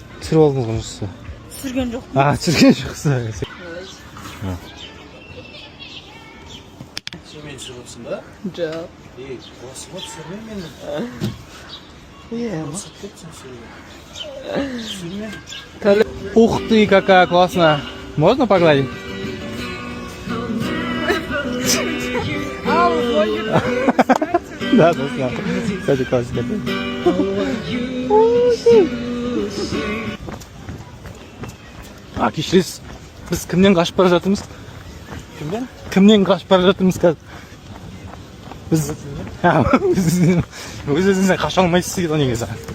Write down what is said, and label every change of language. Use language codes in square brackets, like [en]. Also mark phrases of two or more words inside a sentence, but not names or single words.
[kk] Түсіріп алдыңыз ғой жұмысты. Түсірген жоқ. Түсірген жоқсың. Сен мені түсіріп отырсың ба? Жоқ. Осы ғой түсірме мені. Рұқсат кетсің түсірме. [ru] Ух ты, какая классная. Можно погладить? Да, снял. Кстати, классика. [kk] Кешіресіз, біз кімнен қашып бара жатырмыз? Кімден? Кімнен қашып бара жатырмыз қазір? Біз өз-өзіңізден қаша алмайсыз дейді негізі.